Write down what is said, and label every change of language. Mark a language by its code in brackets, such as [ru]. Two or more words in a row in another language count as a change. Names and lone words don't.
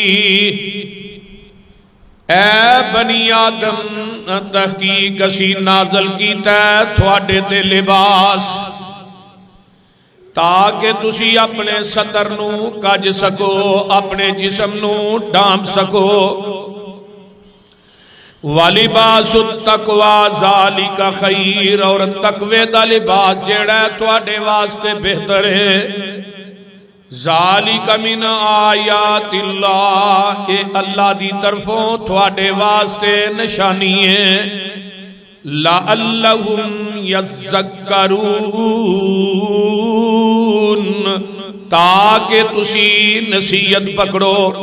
[pa] اے بنی آدم تحقیق اسی نازل کیتا ہے تھوڑے تے لباس تاکہ تسی اپنے ستر نو کج سکو اپنے جسم نو ڈھانپ سکو۔ [ar] وَلِبَاسُ التَّقْوَى ذَلِكَ خَيْرٌ، [pa] اور تقوی دا لباس جیڑا ہے تواڈے واسطے بہتر ہے۔ [ar] ذَلِكَ مِنْ آیاتِ اللہ، [pa] اے اللہ دی طرفوں تواڈے واسطے نشانی ہے۔ [ar] لَعَلَّهُمْ يَذَّكَّرُونَ، [pa] تاکہ تسی نصیحت پکڑو۔